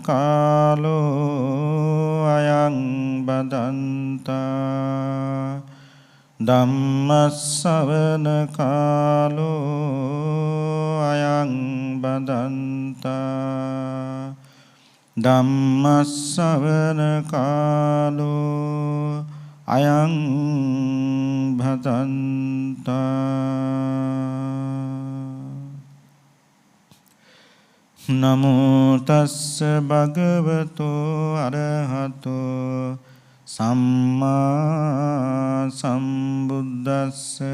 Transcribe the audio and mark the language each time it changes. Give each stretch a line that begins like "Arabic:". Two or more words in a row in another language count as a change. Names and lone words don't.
Pali: කාලෝ අයං බදන්තා ධම්ම ශ්‍රවණ කාලෝ අයං බදන්තා ධම්ම ශ්‍රවණ කාලෝ අයං භදන්තා. නමෝ තස්ස භගවතෝ අරහතෝ සම්මා සම්බුද්දස්ස.